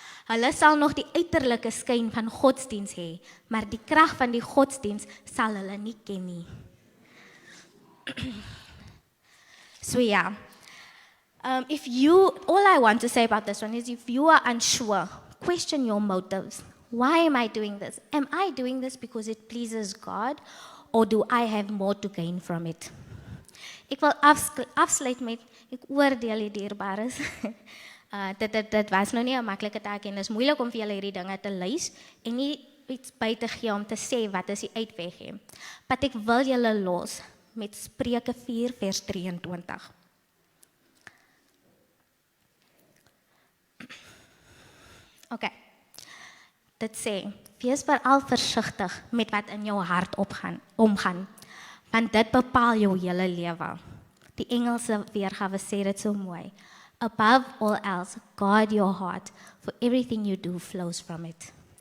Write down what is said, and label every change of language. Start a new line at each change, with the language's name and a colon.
Afrikaans: Hulle sal nog die uiterlike skyn van godsdiens hê, maar die krag van die godsdiens sal hulle nie ken nie.
English: So yeah, all I want to say about this one is if you are unsure, question your motives. Why am I doing this? Am I doing this because it pleases God, or do I have more to gain from it?
Afrikaans: Ek wil afsluit met, ek oordeel die dierbares. Dit was nou nie 'n maklike taak en dit is moeilik om vir julle hierdie dinge te lys en nie iets by te gee om te sê wat is die uitweg nie. Maar ek wil julle los met Spreuke 4 vers 23. Okay. Dit sê, wees veral versigtig met wat in jou hart omgaan, want dit bepaal jou hele lewe. Die Engelse weergawe sê dit so mooi.
English: Above all else, guard your heart, for everything you do flows from it.